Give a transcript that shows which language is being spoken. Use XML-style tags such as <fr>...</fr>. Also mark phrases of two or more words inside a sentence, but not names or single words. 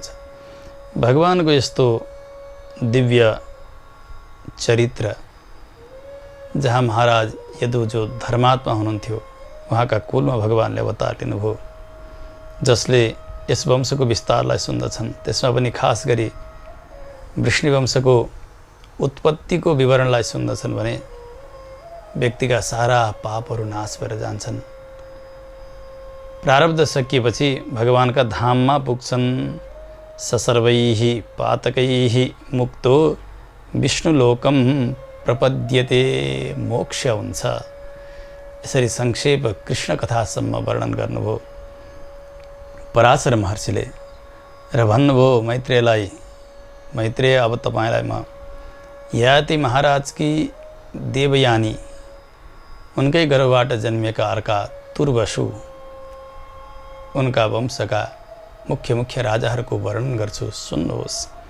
<ne>भगवानको यस्तो दिव्य चरित्र, जहाँ महाराज यदु जो धर्मात्मा हुनुहुन्थ्यो उहाँका कुलमा भगवानले अवतार लिनुभयो, जसले यस वंशको विस्तारलाई सुन्दछन्। त्यसमा पनि खास गरी वृष्णिवंशको उत्पत्तिको विवरणलाई सुन्दछन् भने व्यक्तिका सारा पापहरू नाश भएर जान्छन्। प्रारब्ध सकिएपछि भगवानका धाममा पुग्छन्।</ne> <sa>ससर्वैः पातकैः मुक्तो विष्णुलोकम प्रपद्यते,</sa> <ne>मोक्ष हुन्छ। यसरी संक्षेप कृष्ण कथासम्म वर्णन गर्नुभयो पराशर महर्षिले र भन्नुभयो मैत्रेयलाई, मैत्रेय अब तपाईलाई म ययाति महाराजकी देवयानी उनकै गर्भबाट जन्मिएका अर्का तुर्वसु उनका वंशका मुख्य मुख्य राजाहरूको वर्णन गर्छु, सुन्नुहोस्।</ne>